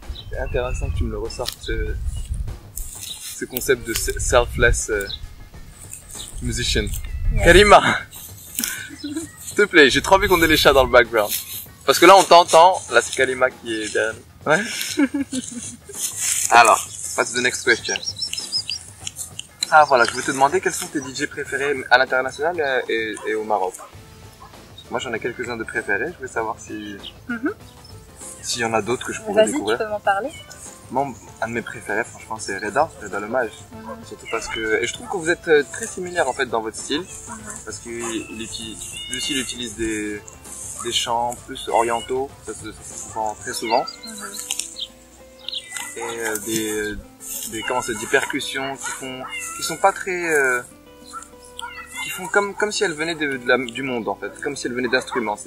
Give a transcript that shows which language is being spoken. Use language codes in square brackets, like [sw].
[fr] C'est intéressant que tu me le ressortes, ce concept de selfless musician. [en] Yes. [fr] Karima, s'il te plaît, j'ai trop envie qu'on ait les chats dans le background. Parce que là, on t'entend. Là, c'est Karima qui est derrière. Ouais. [en] Alors, what's the next question? [fr] Ah, voilà, je voulais te demander quels sont tes DJ préférés à l'international et au Maroc. Moi, j'en ai quelques-uns de préférés. Je voulais savoir s'il y en a d'autres que je pourrais découvrir. Vas-y, tu peux m'en parler. Moi, un de mes préférés, franchement, c'est Reda le Mage. Surtout parce que, et je trouve que vous êtes très similaires en fait dans votre style, parce que lui aussi, il utilise des chants plus orientaux, ça se sent très souvent, et des percussions qui sont pas très, qui font comme si elles venaient du monde en fait, comme si elles venaient d'instruments.